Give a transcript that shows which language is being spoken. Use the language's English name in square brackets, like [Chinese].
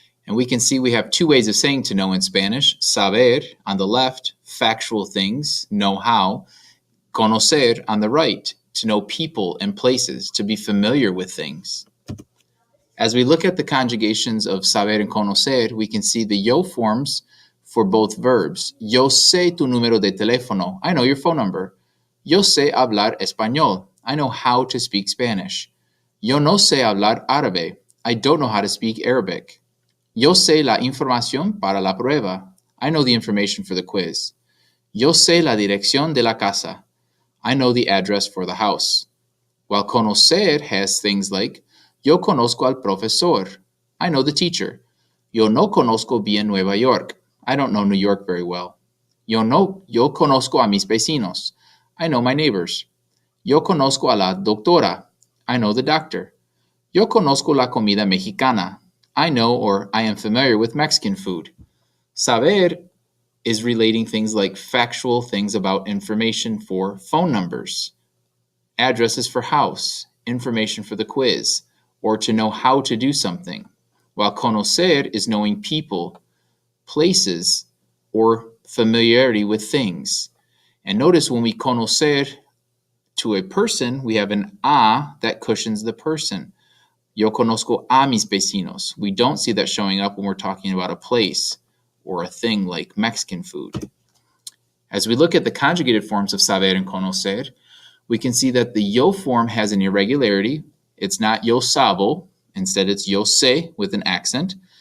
[English] And we can see we have two ways of saying to know in Spanish. Saber, on the left, factual things, know how. Conocer, on the right, to know people and places, to be familiar with things. As we look at the conjugations of saber and conocer, we can see the yo forms for both verbs. [Spanish] Yo sé tu número de teléfono. [English] I know your phone number. [Spanish] Yo sé hablar español. [English] I know how to speak Spanish. [Spanish] Yo no sé hablar árabe. [English] I don't know how to speak Arabic. [Spanish] Yo sé la información para la prueba. [English] I know the information for the quiz. [Spanish] Yo sé la dirección de la casa. [English] I know the address for the house. While conocer has things like, [Spanish] yo conozco al profesor. [English] I know the teacher. [Spanish] Yo no conozco bien Nueva York. [English] I don't know New York very well. [Spanish] Yo conozco a mis vecinos. [English] I know my neighbors. [Spanish] Yo conozco a la doctora. [English] I know the doctor. [Spanish] Yo conozco la comida mexicana. [English] I know or I am familiar with Mexican food. Saber is relating things like factual things about information for phone numbers, addresses for house, information for the quiz, or to know how to do something. While conocer is knowing people, places, or familiarity with things. And notice when we conocer to a person, we have an a that cushions the person. [Spanish] Yo conozco a mis vecinos. [English] We don't see that showing up when we're talking about a place or a thing like Mexican food. As we look at the conjugated forms of saber and conocer, we can see that the yo form has an irregularity. It's not yo sabo. Instead, it's yo sé with an accent.